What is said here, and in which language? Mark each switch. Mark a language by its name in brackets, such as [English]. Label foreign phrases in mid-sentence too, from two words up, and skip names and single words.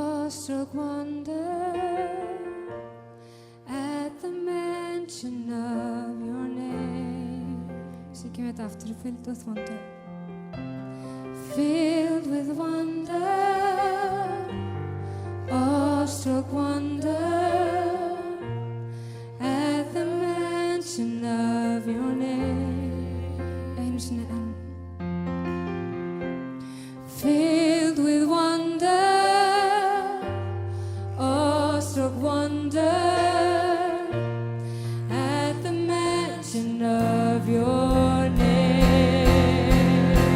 [English] awestruck wonder at the mention of your name. [Icelandic] Syngjum þetta aftur, [English] filled with wonder. Filled with wonder, awestruck wonder at the mention of your name. [Icelandic] Einu sinni enn. [English] Filled with wonder, awestruck wonder at the mention of your name.